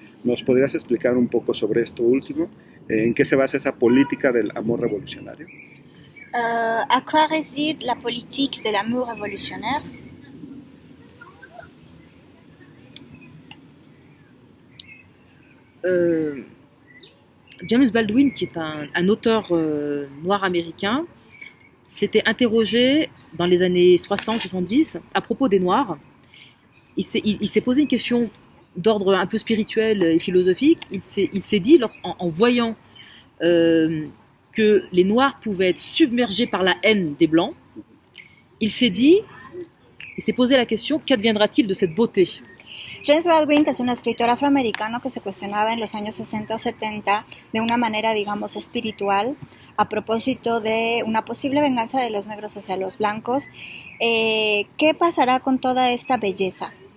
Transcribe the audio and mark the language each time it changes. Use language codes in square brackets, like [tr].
[es] ¿Nos podrías explicar un poco sobre esto último? ¿En qué se basa esa política del amor revolucionario? [fr] À quoi réside la politique de l'amour révolutionnaire? James Baldwin, qui est un auteur noir américain, s'était interrogé dans les années 60-70 à propos des Noirs. Il s'est posé une question d'ordre un peu spirituel et philosophique, il s'est dit, en voyant que les Noirs pouvaient être submergés par la haine des Blancs, il s'est posé la question, qu'adviendra-t-il de cette beauté? [es] James Baldwin, que es un escritor afroamericano que se cuestionaba en los años 60 o 70 de una manera, digamos, espiritual, a propósito de una posible venganza de los negros hacia los blancos. ¿Qué pasará con toda esta belleza?